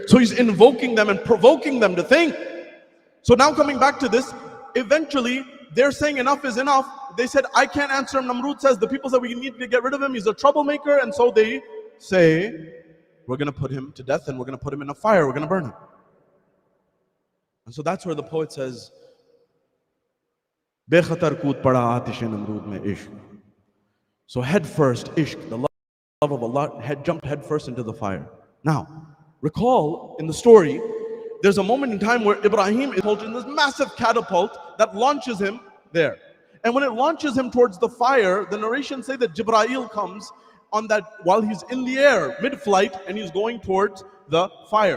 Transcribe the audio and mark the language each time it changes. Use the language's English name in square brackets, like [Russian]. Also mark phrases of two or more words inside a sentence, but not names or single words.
[English] So he's invoking them and provoking them to think. So now coming back to this, eventually, they're saying enough is enough. They said, I can't answer him. Namrud says, the people said we need to get rid of him. He's a troublemaker. And so they say, we're going to put him to death and we're going to put him in a fire. We're going to burn him. And so that's where the poet says, [Urdu] بے خطر کود پڑا آتش نمرود میں عشق. [English] So head first, ishq, the love of Allah, jumped head first into the fire. Now, recall in the story, there's a moment in time where Ibrahim is holding this massive catapult that launches him there. And when it launches him towards the fire, the narrations say that Jibreel comes on that while he's in the air, mid-flight, and he's going towards the fire.